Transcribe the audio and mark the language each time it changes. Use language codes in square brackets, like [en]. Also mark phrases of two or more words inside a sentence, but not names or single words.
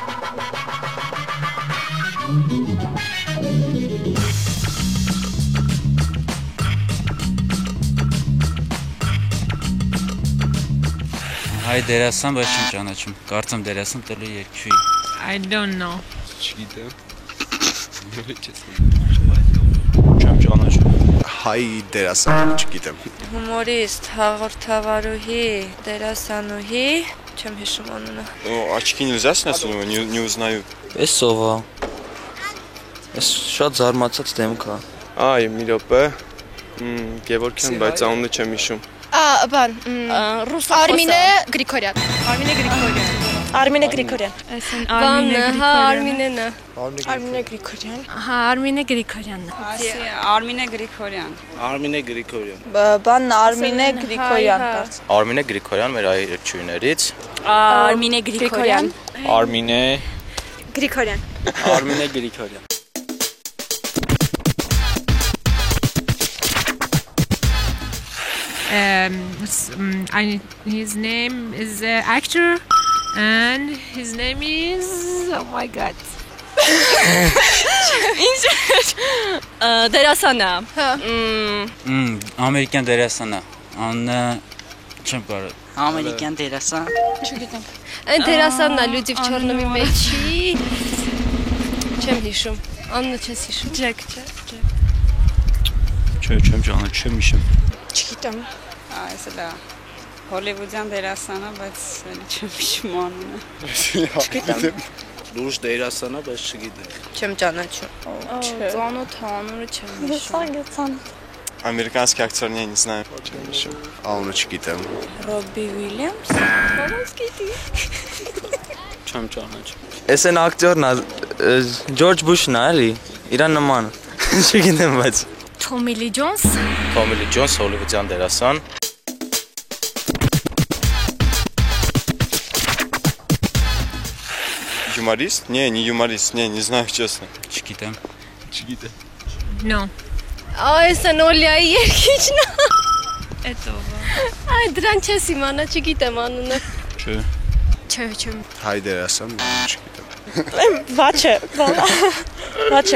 [hy] Հայ դերասան, բայց չեմ ճանաչում։ Կարծեմ դերասան տելու երկչուի։ [en] I don't know. [hy] Չգիտեմ։ Չեմ ճանաչում։ Հայ դերասան, չգիտեմ։ Հումորիստ, հաղորդավարուհի, դերասանուհի, չեմ հիշում անունը։ [ru] Աչքի նельзя снять, не узнаю։ [hy] Էս սովա։ Էս շատ զարմացած դեմք է։ Այ, մի րոպե։ Գևորգյան, բայց անունը չեմ հիշում։ Բան, Արմինե Գրիգորյան։ Արմինե Գրիգորյան։ Արմինեն է։ Արմինե Գրիգորյան։ Հա, Արմինե Գրիգորյանն է։ Արմինե Գրիգորյան։ Արմինե Գրիգորյան։ Բան Արմինե Գրիգորյան։ Արմինե Գրիգորյան մեր այ երկչույներից։ Արմինե Գրիգորյան։ Արմինե Գրիգորյան։ Արմինե Գրիգորյան։ [en] His name is actor and his name is oh my god. [hy] Դերասանա։ Ամերիկյան դերասան է։ Անունը չեմ կարող։ Ամերիկյան դերասան։ Չգիտեմ։ Այն դերասանն է Լյուդիվ Չորնովի մեջի։ Չեմ հիշում։ Անունը չես հիշում։ Ջեք, չէ։ Չէ, չեմ ճանաչում, չեմ հիշում։ Չգիտեմ։ Այս է հոլիվուդյան դերասան է, բայց չեմ հիշում անունը։ Չգիտեմ։ Լուրջ դերասան է, բայց չգիտեմ։ Չեմ ճանաչում։ Ծանոթ անունը չեմ հիշում։ [ru] Американский актер, не знаю, [hy] չեմ հիշում։ Անունը չգիտեմ։ Ռոբի Ուիլյամս։ Չեմ ճանաչում։ Էս են ակտորն է Ջորջ Բուշն է, էլի։ Իրան նման։ Չգիտեմ, բայց [en] Tommy Lee Jones. [hy] Tommy Lee Jones հոլիվուդյան դերասան։ [ru] Юморист? Не юморист, не знаю, честно. [hy] Չգիտեմ։ Չգիտեմ։ [en] No. [hy] Այս է Նոլիայի երկիչն է։ Էտո։ Այ դրան չես իմանա, չգիտեմ անունը։ Չէ։ Չէ։ Հայ դերասան, չգիտեմ։ Վաչե, Վաչե։